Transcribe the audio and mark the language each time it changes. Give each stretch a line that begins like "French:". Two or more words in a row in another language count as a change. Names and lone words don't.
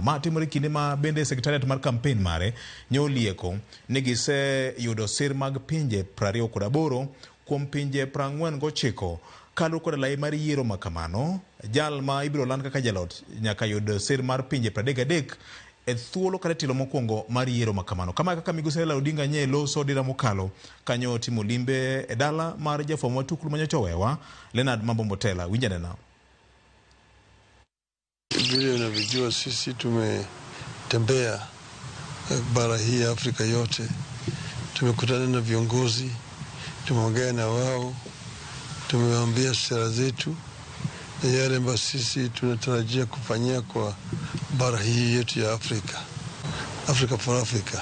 Luo (Kenya and Tanzania): Ma timore kinde ma bende secretariat mar campaign mare nyolieko ni gise yudo sir mag pinje 28 kuom pinje 49 kalu kod lai mar yiero makamano. Jal ma ibiro land kaka jalot nyaka yud sir mar pinje 33 e thuolo kata tilo mokwongo mar yiero makamano. Kama kaka Migosi Raila Odinga nye loso dira mokalo kanyo timo limbe e dala mar jafwambo matuklu manyocha wewa Leonard Mambo Mbotela. Winjane na
Swahili: vile unavyojua sisi tumetembea bara hii ya Afrika yote, tumekutana na viongozi, tumeongea na wao, tumewaambia sera zetu na yale ambayo sisi tunatarajia kufanyia kwa bara hii yetu ya Afrika,
English: Africa for Africa.